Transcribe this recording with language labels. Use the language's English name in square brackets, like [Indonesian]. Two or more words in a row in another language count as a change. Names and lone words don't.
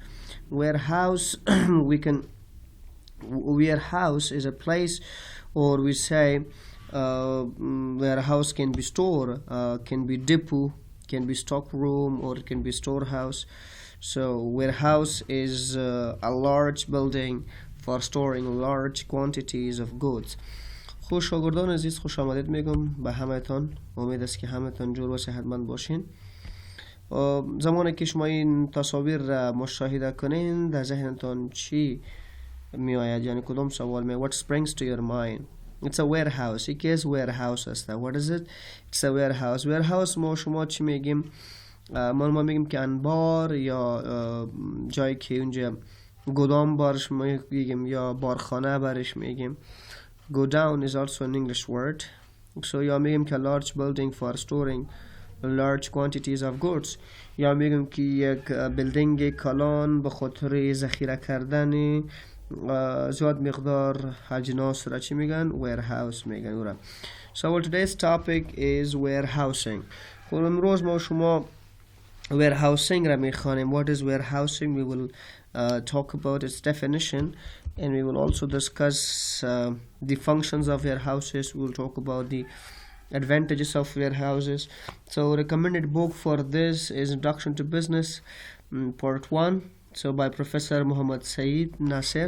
[English] Warehouse, warehouse is a place, or we say warehouse can be store, can be depot, can be stock room, or it can be storehouse. So warehouse is a large building for storing large quantities of goods. [Persian] خوش شاگردان عزیز، خوش آمدید میگم به همتون. امید است که همتون جور و صحتمند باشین. زمانی که شما این تصاویر را مشاهده کنین، در ذهنتون چی می آید؟ یعنی کدام سوال می؟ [English] What springs to your mind? It's a warehouse. [Persian] یکی از warehouse است. [English] What is it? It's a warehouse. [Persian] Warehouse ما شما چی میگیم؟ ما میگیم که انبار، یا جایی که اونجا گودام بارش میگیم، یا بارخانه برش میگیم. [English] Go down is also an English word. So [Persian] یا میگیم که [English] large building for storing large quantities of goods. [Persian] یا میگیم که یک بیلدینگ کلان به خاطر ذخیره کردن زیاد مقدار اجناس را چی میگن؟ warehouse میگن اون را. [English] So today's topic is warehousing. [Persian] خب امروز ما شما warehousing را میخوانیم. [English] What is warehousing? We will talk about its definition, and we will also discuss the functions of warehouses. We will talk about the advantages of warehouses. So recommended book for this is Introduction to Business, Part 1, so by Professor Muhammad Saeed Nasser.